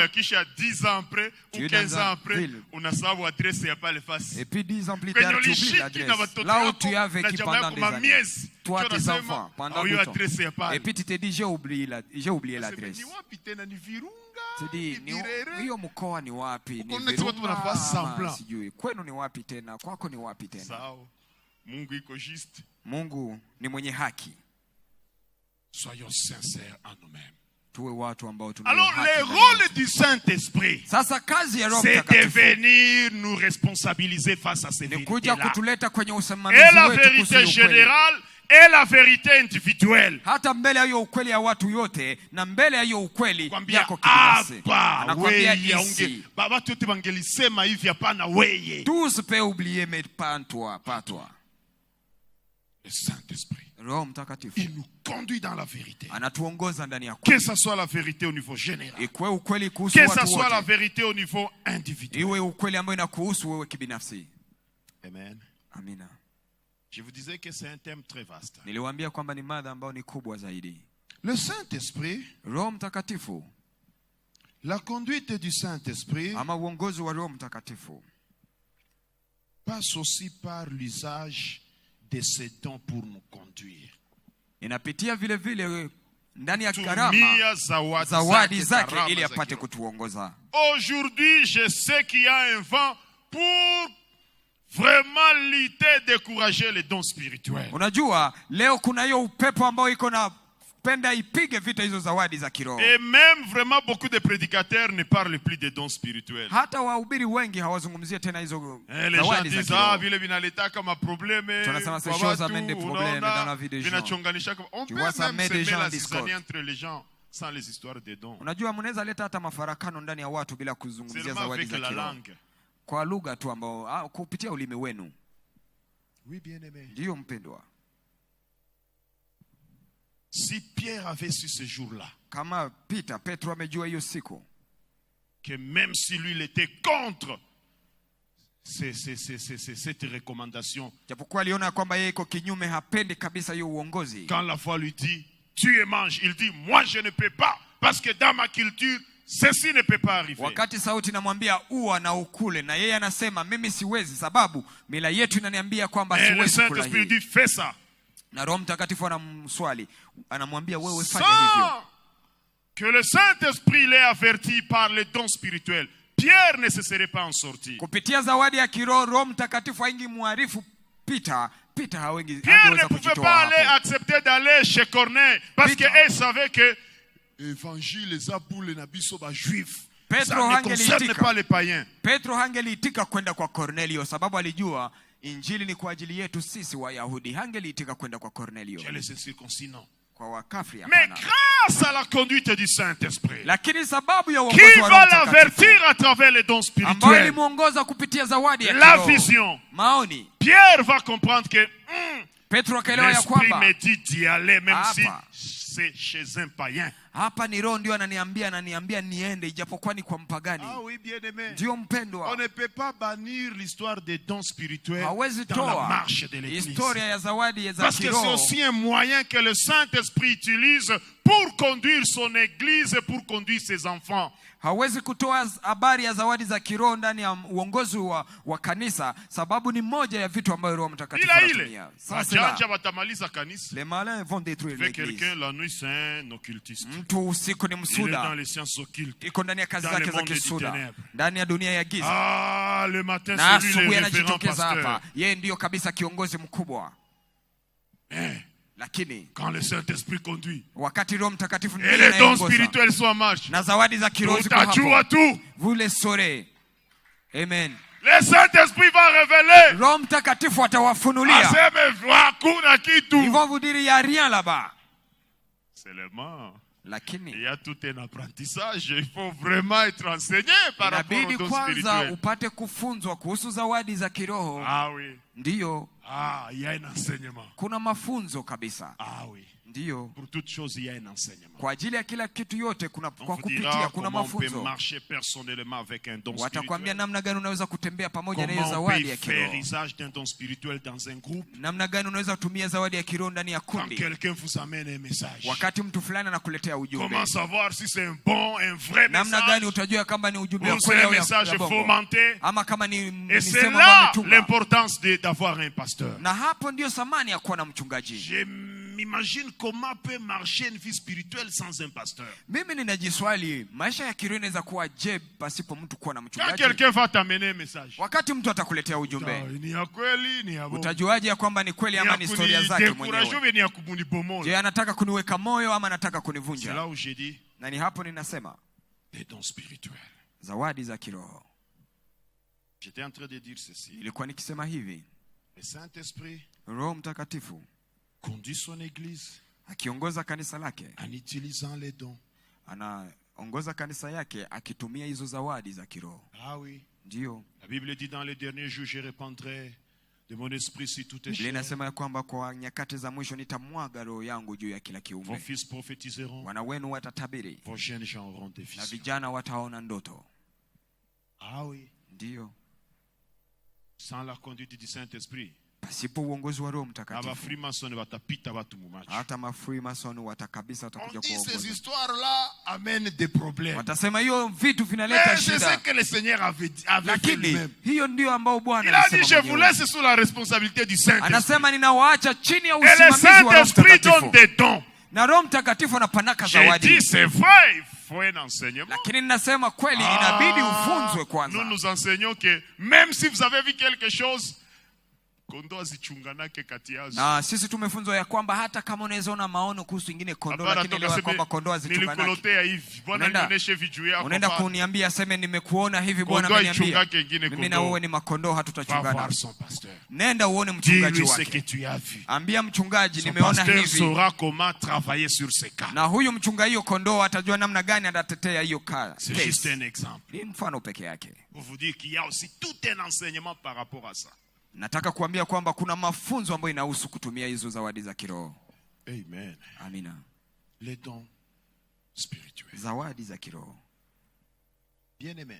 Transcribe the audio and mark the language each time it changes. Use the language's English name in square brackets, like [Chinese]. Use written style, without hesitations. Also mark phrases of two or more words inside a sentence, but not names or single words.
[Swahili] moya kisha 10 [French] ans après Tu ou es 15 dans ans un après ville. [Swahili] unasahau adresse ya pale fasi. [French] Et puis 10 ans plus [Swahili] Kwenye [French] tard, tu oublies [Swahili] ulishiki na [French] l'adresse. [Swahili] watoto [French] Là où [Swahili] yako [French] tu as [Swahili] na [French] vécu [Swahili] jamaa [French] pendant [Swahili] yako [French] des années. [Swahili] mamiezi. [French] Toi, [Swahili] Ndio [French] tes [Swahili] unasema, [French] enfants, pendant [Swahili] hiyo [French] 2 ans. [Swahili] adresse ya pale. [French] Et puis tu te dis, j'ai oublié l'adresse. [Swahili] Ni wapi tena ni Virunga? [French] Tu dis, [Swahili] ni Birere? hiyo mkoa ni wapi? Ni Uko watu wanafaa Virunga, [French] semblant. [Swahili] sijui. Kwenu ni wapi tena? Kwako ni wapi tena? Sawa. Mungu iko juste. Mungu ni mwenye haki. [French] Soyons sincères en nous-mêmes. [Swahili] Tuwe watu ambao tuna [French] Alors, [Swahili] haki [French] le [Swahili] ndani [French] rôle [Swahili] yetu. [French] du Saint-Esprit, [Swahili] Sasa kazi ya Roho [French] c'est de [Swahili] Mtakatifu [French] venir nous responsabiliser face à ces [Swahili] ni kuja [French] vérités-là. [Swahili] kutuleta kwenye usimamizi [French] Et la [Swahili] wetu kuhusu [French] vérité [Swahili] ukweli. [French] générale et la vérité individuelle. [Swahili] Hata mbele ya hiyo ukweli ya watu yote na mbele ya hiyo ukweli Kwambia yako kibinafsi. hapa Anakwambia weye [French] ici. [Swahili] unge watu wote wangelisema hivi hapana weye. [French] Tous peuvent oublier mais pas toi, pas toi. Le Saint-Esprit, [Swahili] Roho Mtakatifu [French] il nous conduit dans la vérité. [Swahili] anatuongoza ndani ya [French] Que [Swahili] kweli. [French] ce soit la vérité au niveau général, [Swahili] Ikuwe ukweli kuhusu [French] que ce [Swahili] watu [French] soit la [Swahili] wote. [French] vérité au niveau individuel. [Swahili] Iwe ukweli ambayo inakuhusu wewe kibinafsi. [French] Amen. [Swahili] Amina. [French] Je vous disais que c'est un thème très vaste. [Swahili] Niliwaambia kwamba ni mada ambayo ni kubwa zaidi. [French] Le Saint-Esprit, [Swahili] Roho Mtakatifu [French] la conduite du Saint-Esprit [Swahili] ama uongozi wa Roho Mtakatifu [French] passe aussi par l'usage de ces dons pour nous conduire. [Swahili] inapitia vile vile ndani ya karama Tumia zawadi zake karama ili zake. apate kutuongoza. [French] Aujourd'hui, je sais qu'il y a un vent pour vraiment lutter, décourager les dons spirituels. [Swahili] Unajua leo kuna hiyo upepo ambao iko na penda ipige vita hizo zawadi za kiroho. [French] Et même vraiment beaucoup de prédicateurs ne parlent plus des dons spirituels. [Swahili] Hata wahubiri wengi hawazungumzie tena hizo [French] Les gens [Swahili] zawadi za [French] disent [Swahili] kiroho. vile vinaleta kama probleme Tunasema ces kwa [French] choses [Swahili] watu, [French] amènent des problèmes [Swahili] unaona, [French] dans la vie des gens. [Swahili] vinachonganisha kama- On [French] Tu peut vois, ça même met des semer gens la en discorde. zizanie entre les gens sans les histoires des dons. [Swahili] Unajua mnaweza leta hata mafarakano ndani ya watu bila kuzungumzia [French] Seulement [Swahili] zawadi [French] avec [Swahili] za [French] la [Swahili] kiroho. [French] langue. [Swahili] Kwa lugha tu ambao kupitia ulimi wenu. [French] Oui, bien aimé. [Swahili] Ndiyo mpendwa. [French] Si Pierre avait su ce jour-là, [Swahili] Kama Petro amejua hiyo siku [French] que même si lui il était contre cette recommandation, [Swahili] japokuwa aliona kwamba yeye iko kinyume, hapendi kabisa hiyo uongozi. [French] quand la foi lui dit tu et mange, il dit moi je ne peux pas parce que dans ma culture ceci ne peut pas arriver. [Swahili] Wakati sauti namwambia ua na ukule, na yeye anasema mimi siwezi, sababu mila yetu inaniambia kwamba [French] Et le [Swahili] siwezi kula [French] Saint-Esprit [Swahili] hii. [French] dit fais ça. [Swahili] Na Roho Mtakatifu anamswali, anamwambia wewe fanya hivyo. [French] Sans que le Saint-Esprit l'ait averti par les dons spirituels, Pierre ne se serait pas en sorti. [Swahili] Kupitia zawadi ya kiroho Roho Mtakatifu haingemwarifu Peter [French] Pierre ne [Swahili] hangeweza [French] pouvait [Swahili] kujitoa [French] pas aller [Swahili] hapo. [French] accepter d'aller chez Corneille parce [Swahili] Peter. [French] qu'il savait que l'évangile est pour les [Lingala] nabiso ba [French] juifs. Ça ne concerne pas les païens. [Swahili] Petro hangeliitika kwenda kwa Kornelio sababu alijua injili ni kwa ajili yetu sisi Wayahudi. Hangeliitika kwenda kwa Kornelio. [French] Chez les circoncis, non. [Swahili] Kwa wakafri [French] Mais [Swahili] hapana. [French] grâce à la conduite du Saint-Esprit, [Swahili] Lakini sababu ya [French] qui [Swahili] uongozi wa [French] va [Swahili] Roho [French] l'avertir à travers les dons [Swahili] ambayo [French] spirituels, [Swahili] ilimuongoza kupitia zawadi ya [French] la [Swahili] kiroho, [French] vision, [Swahili] maoni, [French] Pierre va comprendre que [Swahili] Petro akaelewa ya [French] l'Esprit [Swahili] kwamba [French] me dit d'y aller, même si [Swahili] Hapa. [French] c'est chez un païen. [Swahili] hapa ni Roho ndio ananiambia niende ijapokuwa ni kwa mpagani. [French] Ah oui, bien-aimé. [Swahili] Ndio [French] On [Swahili] mpendwa, [French] ne peut pas bannir l'histoire des dons spirituels [Swahili] hawezi [French] dans la [Swahili] toa [French] marche de l'Église. [Swahili] historia ya zawadi za [French] Parce que c'est [Swahili] kiroho [French] aussi un moyen que le Saint-Esprit utilise pour conduire son Église et pour conduire ses enfants. [Swahili] hawezi kutoa habari ya zawadi za kiroho ndani ya uongozi wa kanisa sababu ni moja ya vitu ambayo Roho Mtakatifu anatumia. Sasa watamaliza kanisa. [French] les malins vont détruire Avec l'église. quelqu'un la nuit, c'est un occultiste. [Swahili] Mtu usiku ni [French] Il est dans [Swahili] msuda, [French] les sciences occultes. [Swahili] iko ndani ya kazi [French] Dans [Swahili] zake [French] le [Swahili] za [French] monde des [Swahili] kisuda, [French] ténèbres. [Swahili] ndani ya dunia ya giza. [French] Ah, le matin, [Swahili] Na [French] c'est lui [Swahili] asubuhi [French] le référent [Swahili] anajitokeza hapa, [French] pasteur. [Swahili] yeye ndiyo kabisa kiongozi mkubwa. [French] Mais [Swahili] Lakini [French] quand le Saint-Esprit conduit [Swahili] wakati Roho Mtakatifu [French] et [Swahili] ndiye [French] les dons [Swahili] anayeongoza [French] spirituels sont en marche, [Swahili] na zawadi za kiroho ziko utajua hapo, [French] tout. vous le saurez. Amen. Le Saint-Esprit va révéler. [Swahili] Roho Mtakatifu atawafunulia. Aseme hakuna kitu. [French] Ils vont vous dire il y a rien là-bas. Seulement, il [Swahili] Lakini [French] y a tout un apprentissage. Il faut vraiment être enseigné par rapport aux [Swahili] inabidi [French] dons [Swahili] kwanza [French] spirituels. [Swahili] upate kufunzwa kuhusu zawadi za kiroho. [French] Ah oui. [Swahili] Ndiyo, [French] Ah, il y a un enseignement. [Swahili] kuna mafunzo kabisa. [French] Ah oui. [Swahili] Ndiyo, [French] Pour toute chose, il y a un enseignement. [Swahili] kwa ajili ya kila kitu yote kuna, [French] On [Swahili] kwa [French] vous [Swahili] kupitia [French] dira [Swahili] kuna [French] comment on peut [Swahili] mafunzo. [French] marcher personnellement avec un don [Swahili] Watakwambia [French] spirituel. [Swahili] namna gani unaweza kutembea pamoja na hiyo [French] Comment on [Swahili] zawadi [French] peut [Swahili] ya [French] faire [Swahili] kiroho, [French] usage d'un don spirituel dans un groupe. [Swahili] namna gani unaweza kutumia zawadi ya kiroho ndani ya [French] Quand [Swahili] kundi, [French] quelqu'un vous amène un message. [Swahili] wakati mtu fulani anakuletea ujumbe. [French] Comment savoir si c'est un bon, un vrai [Swahili] Namna [French] message [Swahili] gani utajua kama ni ujumbe wa [French] ou c'est [Swahili] kweli [French] un [Swahili] au ya [French] message [Swahili] bongo, [French] fomenté? [Swahili] ama kama ni [French] Et c'est [Swahili] misemo ambayo [French] là [Swahili] ametunga. [French] l'importance d'avoir un pasteur. [Swahili] Na hapo ndio thamani ya kuwa na mchungaji. [French] Je m'imagine comment peut marcher une vie spirituelle sans un pasteur. [Swahili] Mimi ninajiswali maisha ya kiroho inaweza kuwa je pasipo mtu kuwa na [French] Quand [Swahili] mchungaji? [French] quelqu'un va t'amener un message, [Swahili] Wakati mtu atakuletea ujumbe, ni ya kweli, ni ya bongo. utajuaje ya kwamba ni kweli ama ni historia zake mwenyewe? Ni ya kunibomola. Je, anataka kuniweka moyo ama anataka [French] C'est [Swahili] kunivunja? [French] là où j'ai dit [Swahili] Na ni hapo ninasema [French] des dons spirituels. [Swahili] zawadi za kiroho. [French] J'étais en train de dire ceci. [Swahili] Ilikuwa nikisema hivi, [French] Le Saint-Esprit [Swahili] Roho Mtakatifu [French] conduit son église [Swahili] akiongoza kanisa lake, [French] en utilisant les dons. [Swahili] anaongoza kanisa yake akitumia hizo zawadi za kiroho. [French] Ah oui. [Swahili] Ndio [French] La Bible dit dans les derniers jours, je répandrai de mon esprit sur toute [Swahili] Biblia [French] chair. [Swahili] inasema ya kwamba kwa nyakati za mwisho nitamwaga roho yangu juu ya kila [French] Vos [Swahili] kiumbe. [French] fils prophétiseront, [Swahili] Wana wenu watatabiri [French] vos jeunes gens auront des [Swahili] na [French] visions. [Swahili] vijana wataona ndoto. [French] Ah oui. [Swahili] Ndio, [French] Sans la conduite du Saint-Esprit, [Swahili] pasipo uongozi wa Roho aba Mtakatifu Freemason batapita watu mumacho. hata mafreemason watakabisa [French] On [Swahili] watakuja [French] dit ces [Swahili] kuongoza. [French] histoires-là amènent des problèmes. [Swahili] Watasema hiyo vitu vinaleta [French] Mais c'est ce [Swahili] shida, [French] que le Seigneur avait fait [Swahili] lakini [French] lui-même. [Swahili] hiyo ndio ambao Bwana [French] Il a dit, je [Swahili] alisema [French] vous [Swahili] mwenyewe. [French] laisse sous la responsabilité du Saint-Esprit. [Swahili] Anasema ninawaacha chini ya [French] Et le [Swahili] usimamizi wa Roho [French] Saint-Esprit donne [Swahili] Mtakatifu, [French] des dons. [Swahili] na Roho Mtakatifu anapanaka [French] J'ai dit, [Swahili] zawadi. [French] c'est vrai, il faut un enseignement. [Swahili] Lakini ninasema kweli, inabidi ufunzwe [French] Nous [Swahili] kwanza. [French] nous enseignons que même si vous avez vu quelque chose, [Swahili] kondoo azichunganake kati yazo. Na sisi tumefunzwa ya kwamba hata kama unaweza ona maono kuhusu ingine kondoo, Hapana, lakini elewa kwamba kondoo hazichunganaki. nilikulotea hivi. Bwana Unaenda- nionyeshe video yako. Unaenda papa. kuniambia aseme nimekuona hivi, Bwana Kondoo ameniambia. ichungake ingine Mimi na kondoo. wewe ni makondoo, [French] Va [Swahili] hatutachungana. [French] voir son pasteur. [Swahili] Nenda uone mchungaji [French] Dis-lui ce que [Swahili] wake. [French] tu as vu. [Swahili] Ambia mchungaji [French] Son [Swahili] nimeona [French] pasteur [Swahili] hivi. [French] saura comment travailler sur ces cas. [Swahili] Na huyu mchungaji hiyo kondoo atajua namna gani atatetea hiyo [French] C'est [Swahili] case. [French] juste un exemple. [Swahili] Ni mfano peke yake. [French] Pour vous dire qu'il y a aussi tout un enseignement par rapport à ça. [Swahili] Nataka kuambia kwamba kuna mafunzo ambayo inahusu kutumia hizo zawadi za kiroho. [French] Amen. [Swahili] Amina. [French] Les dons spirituels. [Swahili] Zawadi za kiroho. [French] Bien-aimé,